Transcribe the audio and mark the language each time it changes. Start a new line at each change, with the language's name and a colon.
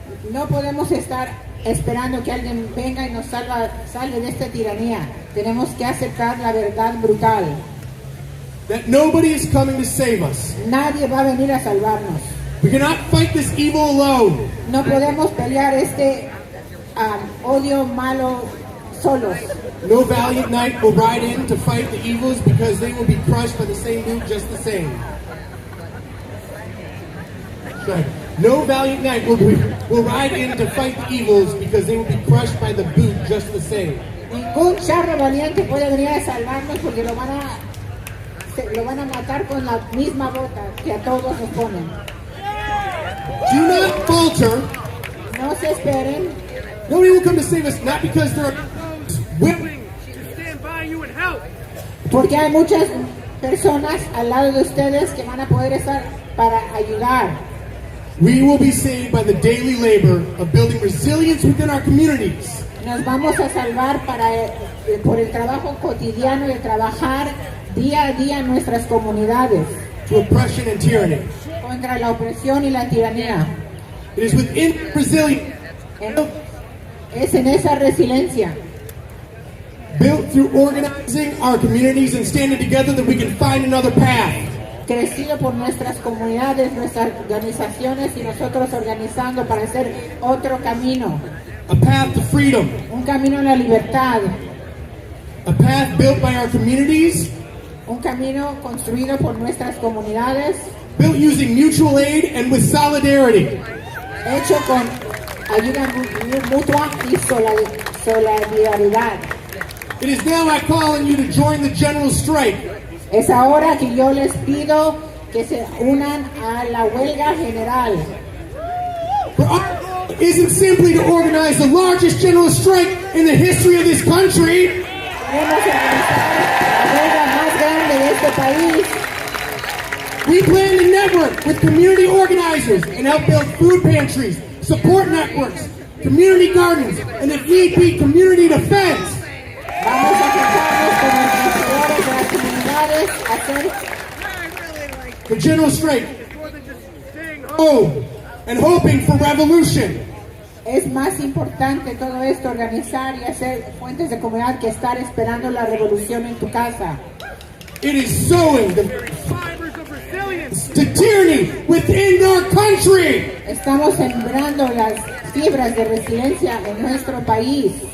Spanish: No podemos estar esperando que alguien venga y nos salve de esta tiranía. Tenemos que aceptar la verdad brutal.
English: That nobody is coming to save us.
Spanish: Nadie va a venir a salvarnos.
English: We cannot fight this evil alone.
Spanish: No podemos pelear este odio malo solos.
English: No valiant knight will ride in to fight the evils because they will be crushed by the same boot just the same. Sorry. No valiant knight will ride in to fight the evils because they will be crushed by the boot just the same.
Spanish: Ningún charro valiente puede venir a salvarnos porque lo van a matar con la misma bota que a todos nos ponen.
English: Do not falter.
Spanish: No se esperen.
English: Nobody will come to save us, not because there are those willing to stand by you and help.
Spanish: Porque hay muchas personas al lado de ustedes que van a poder estar para ayudar.
English: We will be saved by the daily labor of building resilience within our communities.
Spanish: Nos vamos a salvar por el trabajo cotidiano de trabajar día a día en nuestras comunidades
English: To oppression and tyranny.
Spanish: contra la opresión y la tiranía.
English: It is within resilience,
Spanish: Es en esa resiliencia,
English: built through organizing our communities and standing together, that we can find another path.
Spanish: crecido por nuestras comunidades, nuestras organizaciones y nosotros organizando para hacer otro camino,
English: A path to freedom.
Spanish: un camino a la libertad,
English: A path built by our communities,
Spanish: un camino construido por nuestras comunidades,
English: built using mutual aid and with solidarity.
Spanish: hecho con ayuda mutua y solidaridad.
English: It is now I call on you to join the general strike.
Spanish: Es ahora que yo les pido que se unan a la huelga general.
English: For our goal isn't simply to organize the largest general strike in the history of this country.
Spanish: Queremos organizar la huelga más grande de este país.
English: We plan to network with community organizers and help build food pantries, support networks, community gardens, and if need be, community defense.
Spanish: Vamos a juntarnos con organizadores de las comunidades a hacer
English: The general strike, home and hoping for revolution.
Spanish: Es más importante todo esto, organizar y hacer fuentes de comunidad que estar esperando la revolución en tu casa.
English: It is sowing the fibers of resilience to tyranny within our country.
Spanish: Estamos sembrando las fibras de resiliencia en nuestro país.